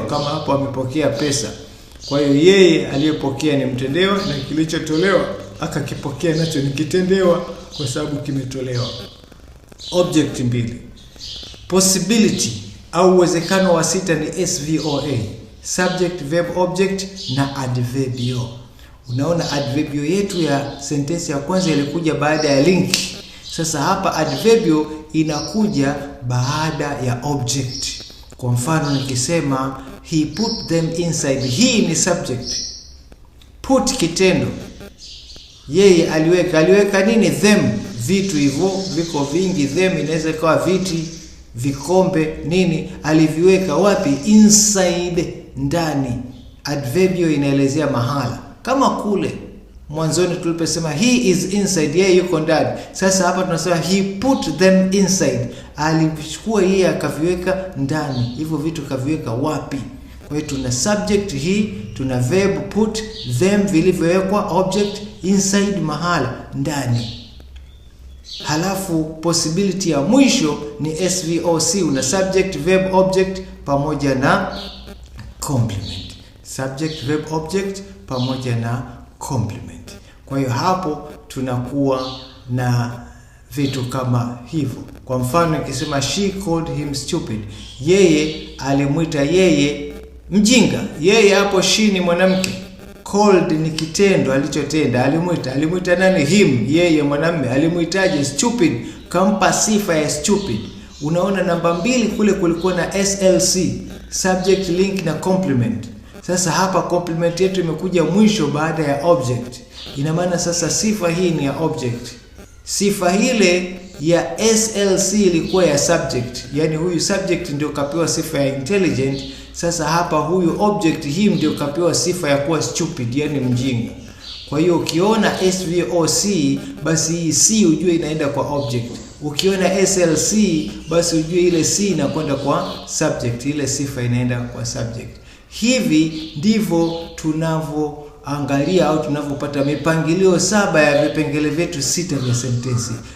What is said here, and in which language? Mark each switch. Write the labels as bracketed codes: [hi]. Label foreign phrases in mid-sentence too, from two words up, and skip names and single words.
[sw] Kama hapo amepokea pesa, kwa hiyo yeye aliyepokea ni mtendewa, na kilichotolewa akakipokea nacho ni kitendewa kwa sababu kimetolewa. Object mbili. Possibility au uwezekano wa sita ni SVOA. [en] Subject, verb, object na adverbio. [sw] Unaona adverbio yetu ya sentensi ya kwanza ilikuja baada ya link. Sasa hapa adverbio inakuja baada ya object. Kwa mfano nikisema [en] he put them inside. [sw] He ni subject. Put kitendo. Yeye aliweka nini? Them, vitu hivyo viko vingi. Them inaweza kuwa viti, vikombe, nini. Aliviweka wapi? Inside, ndani. Adverbio inaelezea mahala. Kama kule mwanzoni tuliposema [en] he is inside, [sw] yeye yuko ndani. Sasa hapa tunasema [en] he put them inside. [sw] Alichukua yeye akaviweka ndani. Hivyo vitu kaviweka wapi? Kwa hiyo tuna [en] subject he, [sw] tuna [en] verb put, [sw] them vilivyowekwa, [en] object inside, [sw] mahala, ndani. Halafu possibility ya mwisho ni SVOC. [en] Una subject, verb, object [sw] pamoja na [en] complement. subject, verb, object [sw] pamoja na [en] complement. [sw] Kwa hiyo hapo tunakuwa na vitu kama hivyo. Kwa mfano nikisema [en] she called him stupid, [sw] yeye alimuita yeye mjinga. Yeye hapo she ni mwanamke, called ni kitendo alichotenda, alimuita nani? Him, yeye mwanamume. Alimuitaje? Stupid, kampa sifa ya stupid. Unaona namba 2 kule kulikuwa na SLC, [en] subject, link [sw] na complement. Sasa hapa complement yetu imekuja mwisho baada ya object. Ina maana sasa sifa hii ni ya object. Sifa ile ya SLC ilikuwa ya subject. Yani huyu subject ndio kapewa sifa ya intelligent. Sasa hapa huyu [en] object him [sw] ndio kapewa sifa ya kuwa stupid, yani mjinga. Kwa hiyo ukiona SVOC basi hii C ujue inaenda kwa object. Ukiona SLC basi ujue ile C inakwenda kwa subject, ile sifa inaenda kwa subject. Hivi ndivyo tunavyoangalia au tunavyopata mipangilio 7 ya vipengele vyetu 6 vya sentensi.